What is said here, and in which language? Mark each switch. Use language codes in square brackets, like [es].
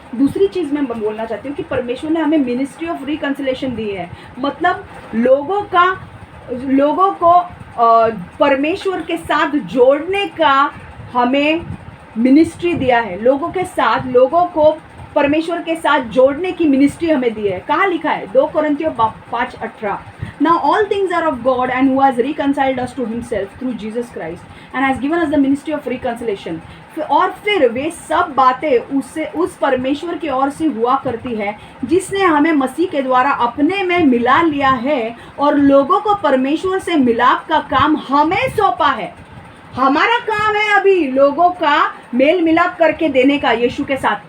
[hi] दूसरी चीज़ मैं बोलना चाहती हूँ कि परमेश्वर ने हमें मिनिस्ट्री ऑफ रिकंसिलेशन दी है। मतलब लोगों को परमेश्वर के साथ जोड़ने का हमें मिनिस्ट्री दिया है। लोगों को परमेश्वर के साथ जोड़ने की मिनिस्ट्री हमें दी है। कहाँ लिखा है? 2 कोरिन्थियों 5:18। [en] Now all things are of God and who has reconciled us to himself through Jesus Christ and has given us the ministry of reconciliation। [hi] और फिर वे सब बातें उस परमेश्वर की ओर से हुआ करती है जिसने हमें मसीह के द्वारा अपने में मिला लिया है और लोगों को परमेश्वर से मिलाप का काम हमें सौंपा है। हमारा काम है अभी लोगों का मेल मिलाप करके देने का यीशु के साथ।